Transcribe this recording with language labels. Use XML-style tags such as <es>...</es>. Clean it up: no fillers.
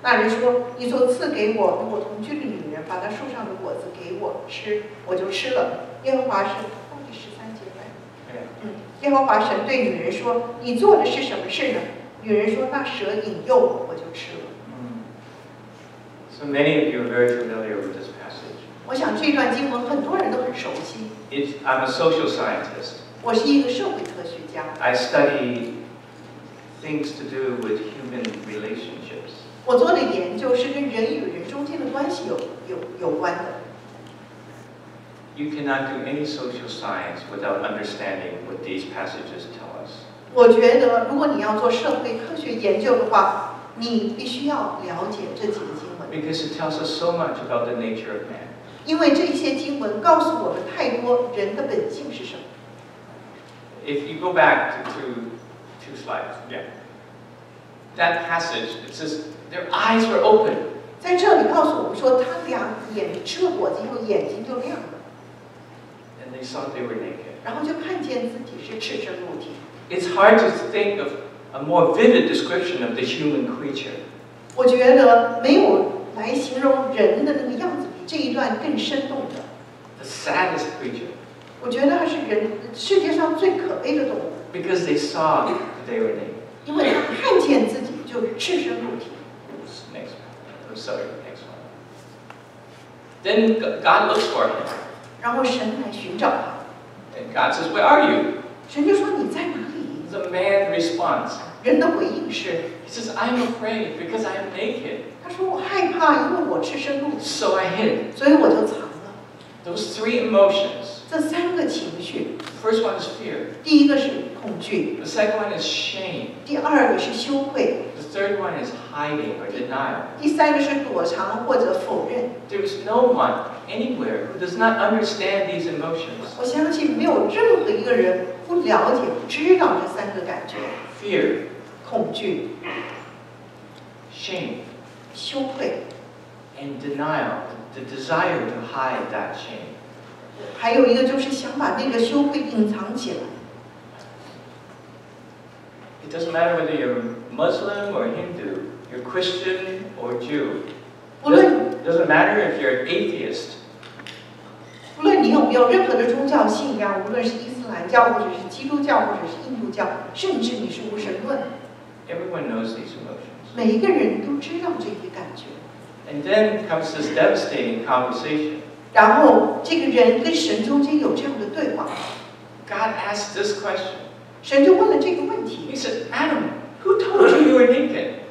<zh>那人说：“你所赐给我与我同居的女人，把那树上的果子给我吃，我就吃了。” 耶和华是第13节呗。耶和华神对女人说：“你做的是什么事呢？” 女人说：“那蛇引诱我，我就吃了。”</zh> <en>So many of you are very familiar with this passage.</en> <zh>我想这段经文很多人都很熟悉。</zh> <en>I'm a social scientist.</en> <zh>我是一个社会科学家。</zh> <en>I study things to do with human relationships.</en> <zh>我做的研究是跟人与人中间的关系有关的。</zh> <en>You cannot do any social science without understanding what these passages tell us.</en> <zh>我觉得，如果你要做社会科学研究的话，你必须要了解这几个经文。</zh> <en>Because it tells us so much about the nature of man.</en> <zh>因为这些经文告诉我们太多人的本性是什么。</zh> <en>If you go back to two slides, yeah. That passage, it says their eyes were open.</en> <zh>在这里告诉我们说，他俩吃了果子以后眼睛就亮了。</zh> <en>And they saw they were naked.</en> <zh>然后就看见自己是赤身露体。</zh> <en>It's hard to think of a more vivid description of the human creature.</en> <zh>我觉得没有来形容人的那个样子比这一段更生动的。</zh> <en>The saddest creature.</en> <zh>我觉得它是世界上最可悲的动物。</zh> <en>Because they saw they were naked.</en> <zh>因为他看见自己就是赤身露体。</zh> <en>Next one. Sorry, next one. Then God looks for him.</en> <zh>然后神来寻找他。</zh> <en>And God says, "Where are you?"</en> <zh>神就说：“你在哪里？”</zh> <en>The man responds.</en> <zh>人的回应是</zh> <en>He says, "I'm afraid because I am naked."</en> <zh>他说：“我害怕，因为我赤身露体。”</zh> <en>So I hid.</en> <zh>所以我就藏了。</zh> <en>Those three emotions.</en> <zh>这三个情绪。</zh> <en>The first one is fear.</en> <zh>第一个是恐惧。</zh> <en>The second one is shame.</en> <zh>第二个是羞愧。</zh> <en>The third one is hiding or denial.</en> <zh>第三个是躲藏或者否认。</zh> <en>There is no one anywhere who does not understand these emotions.</en> <zh>我相信没有任何一个人不了解、不知道这三个感觉。</zh> <en>Fear.</en> <zh>恐惧。</zh> <en>Shame.</en> <zh>羞愧。</zh> <en>And denial. The desire to hide that shame.</en> <zh>还有一个就是想把那个羞愧隐藏起来。</zh> <en>It doesn't matter whether you're Muslim or Hindu, you're Christian or Jew. It doesn't matter if you're an atheist.</en> <zh>无论你有没有任何的宗教信仰，无论是伊斯兰教，或者是基督教，或者是印度教，甚至你是无神论，</zh> <en>Everyone knows these emotions.</en> <zh>每一个人都知道这些感觉。</zh> <en>And then comes this devastating conversation.</en> <zh>然后这个人跟神中间有这样的对话。</zh> <en>God asked this question.</en> <zh>神就问了这个问题。</zh> <en>He said, "Adam, who told you you were naked?"</en>